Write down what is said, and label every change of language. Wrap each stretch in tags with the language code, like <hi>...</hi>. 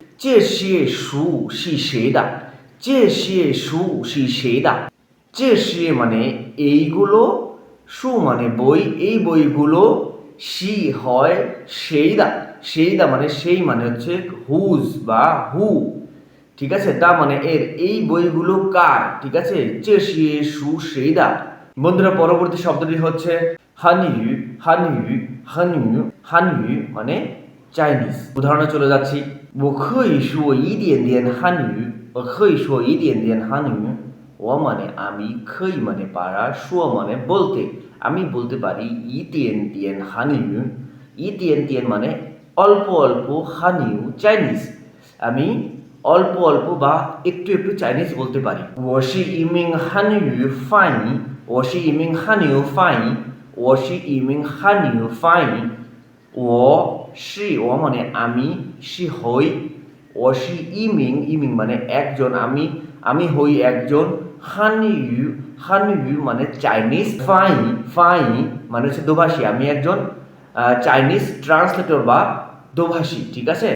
<zh>চে শিয়ে সু শি সেদা,</zh> <bn>চে শিয়ে সু শি সেদা, চে শিয়ে মানে এইগুলো, সু মানে বই, এই বইগুলো, শি হয় সেইদা, সেইদা মানে সেই, মানে হচ্ছে হুজ বা হু, ঠিক আছে। তা মানে এর, এই বইগুলো কার, ঠিক আছে।</bn> <zh>চে শিয়ে সু সেইদা।</zh> <bn>বন্ধুরা, পরবর্তী শব্দটি হচ্ছে হানইউ। হানইউ, হানইউ, হানইউ মানে চাইনিজ। উদাহরণে চলে যাচ্ছি,</bn> <zh>我可以说一点点汉语，我可以说一点点汉语।</zh> <bn>ও মানে আমি, খই মানে পারা, শো মানে বলতে, আমি বলতে পারি,</bn> <zh>ই তিয়ান তিয়ান হানিউ,</zh> <bn>ই তিয়ান তিয়ান মানে অল্প অল্প, হানিউ চাইনিজ, আমি অল্প অল্প বা একটু একটু চাইনিজ বলতে পারি।</bn> <zh>我是一名汉语翻译，我是一名汉语翻译，我是一名汉语翻译。</zh> <bn>我是我মানে আমি, 是হই, 我是一名মানে একজন, আমি হই একজন, 汉语মানে চাইনিজ, 翻译মানে হচ্ছে দোভাষী, আমি একজন চাইনিজ ট্রান্সলেটর বা দোভাষী, ঠিক আছে।</bn>